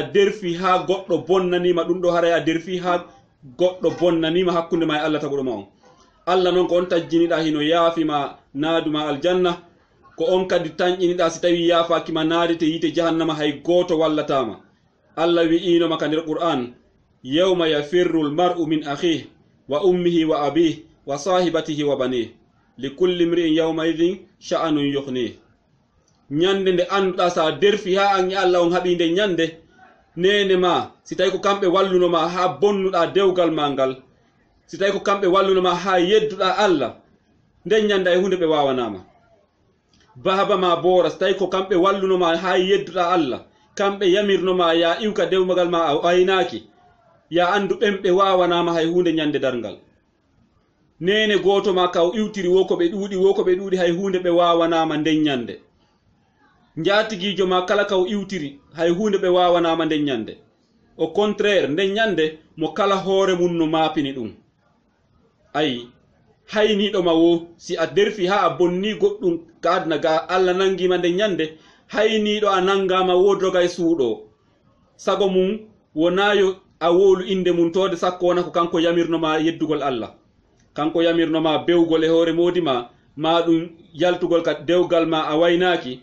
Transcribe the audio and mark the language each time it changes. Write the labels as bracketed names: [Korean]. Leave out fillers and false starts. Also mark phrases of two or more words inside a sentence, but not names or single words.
[Fula] derfi ha goɗɗo bonnanima ɗum ɗo haray a derfi ha goɗɗo bonnanima hakkunde ma e Allah taguɗo ma on Allah noon ko on tajjiniɗa hino yaafima naaduma aljanna ko on kadi tañƴiniɗa si tawi yaafakima naadete yiite jahannama hay goto wallatama Allah wi'inoma ka nder Qur'an [Arabic] يوم يفر المرء من أخيه وأمه وأبيه وصاحبته وبني لكل امرئ يومئذ شأن يغني. [Fula] Nyande nde anduɗa sa derfi ha an Allah on haɓi nde nyande nene ma si tawi ko kamɓe wallunoma ha bonnuɗa dewgal ma ngal, si tawi ko kamɓe wallunoma ha yedduɗa Allah, nden nyande e hunde ɓe wawanama. Baba ma bora si tawi ko kamɓe wallunoma ha yedduɗa Allah, kamɓe yamirnoma ya iwka dewmagal ma a waynaki, ya andu ɓemɓe wawanama hay hunde nyande darngal. Nene goto ma kaw iwtiri wo ko ɓe ɗuuɗi hay hunde ɓe wawanama nden nyande. Njatigijo ma kala kaw iwtiri hay hunde ɓe wawanama nden nyande. [French] Au contraire [Fula] nden nyande mo kala hoore mum no mapini ɗum. Ayi hayniɗo ma wo si a derfi ha a bonni goɗɗum ka adna ga Allah nangima nden nyande, hayniɗo a nangama wodoga e suuɗo. Sago mum wonayo a wolu inde mum tode sakko wona ko kanko yamirnoma yeddugol Allah, kanko yamirnoma bewgol e hoore modi ma ɗum yaltugol ka dewgal ma a waynaki.